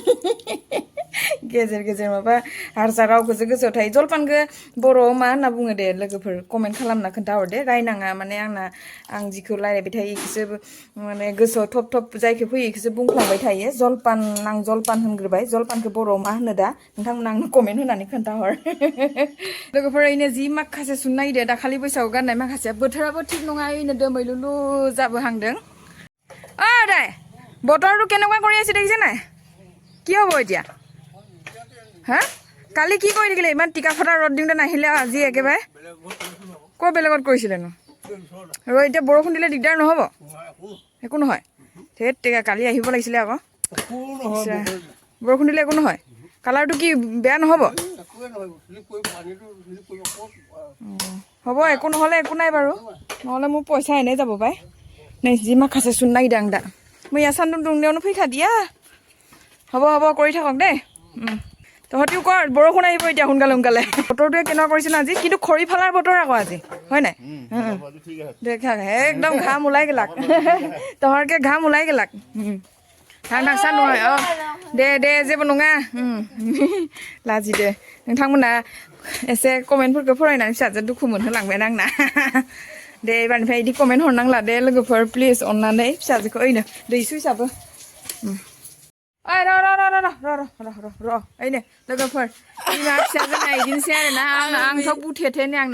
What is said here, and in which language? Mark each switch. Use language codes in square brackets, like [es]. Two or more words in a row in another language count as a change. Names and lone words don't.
[brx] गेजेर माबा हारसा रावखौसो गोसोआव थायो जलपानखौ बर'आव मा होनना बुङो दे लोगोफोर कमेन्ट खालामना खोन्थाहरदे रायनाङा माने आं जिखौ रायलायबाय थायो इखौसो माने गोसोआव थप जायखौ फैयो इखौसो बुंफ्लांबाय थायो जलपान आं जलपान होनग्रोबाय जलपानखौ बर'आव मा होनो दा नोंथांमोना आंनो कमेन्ट होनानै खोन्थाहर लोगोफोर ओइनो जि माखासे सुनो नागिरदो दाखालि बैसागु गाननाय माखासेया बोथोराबो थिग नङा ओइनो दोमैलुलु जाबोहांदों [as] দাই বতৰটো কেনেকুৱা কৰি আছে দেখিছে নাই কি হ'ব এতিয়া হা কালি কি কৰি থাকিলে ইমান টিকা ফটা ৰ'দ দিওঁতে নাহিলে আজি একেবাৰে ক'ৰ বেলেগত কৰিছিলেনো আৰু এতিয়া বৰষুণ দিলে দিগদাৰ নহ'ব একো নহয় ধেত টেকা কালি আহিব লাগিছিলে আকৌ বৰষুণ দিলে একো নহয় কালাৰটো কি বেয়া নহ'ব হ'ব একো নহ'লে একো নাই বাৰু নহ'লে মোৰ পইচা এনেই যাব পাই नै যি [brx] माखासे सुनो नागिरदों आं दा मैया सान्दुं दुंनायावनो फैखादिया [as] হ'ব কৰি থাকক দেই তহঁতিও কৰ বৰষুণ আহিব এতিয়া সোনকালে বতৰটোৱে কেনেকুৱা কৰিছে না আজি কিন্তু খৰি ফালাৰ বতৰ আকৌ আজি হয় নাই দেখা একদম ঘাম ওলাই গেলাক তহঁৰকে ঘাম ওলাই [brx] গেলাক नांसा नङा दे जेबो नङा लाजि दे नोंथांमोना एसे कमेन्टफोरखौ फरायनानै फिसाजो दुखु मोनहोलांबाय आंना दे एबारनिफ्राय इदि कमेन्ट हरनांला दे लोगोफोर प्लिज अननानै फिसाजोखौ ओइनो दै सुइसाबो ओइ र' ओइनो लोगोफोर बिमा फिसाजोना इदिनोसै आरोना आंथ' बुथेथेनो आंना